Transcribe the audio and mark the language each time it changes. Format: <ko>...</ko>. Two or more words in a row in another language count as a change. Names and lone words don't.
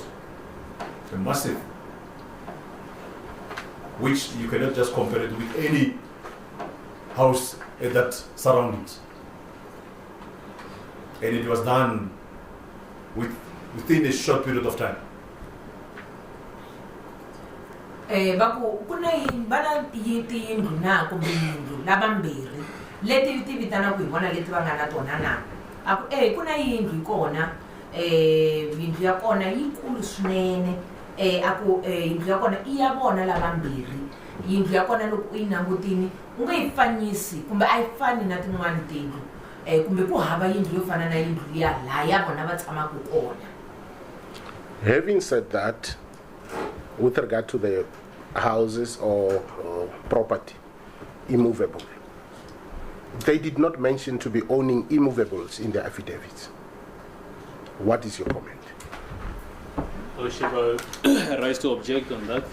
<en>A massive, which you cannot just compare it with any house that surroundings. And it was done within a short period of time.</en> <ts>Kuna bana tiyindlu na kumbe yindlu lavambirhi leti ti vitanaku hi vona leti va nga na tona na kuna yindlu kona yindlu ya kona yikulu swinene yindlu ya kona I ya vona lavambirhi yindlu ya kona loko u yi langutini u nga yi fanyisi kumbe a yi fani na tin'wana tindlu kumbe ku hava yindlu yo fana na yindlu ya la ya vona va tshamaku kona</ts> <en>Having said that, with regard to the houses or property, immovable, they did not mention to be owning immovables in the affidavits. What is your comment? Lordship, I rise to object on that.</en>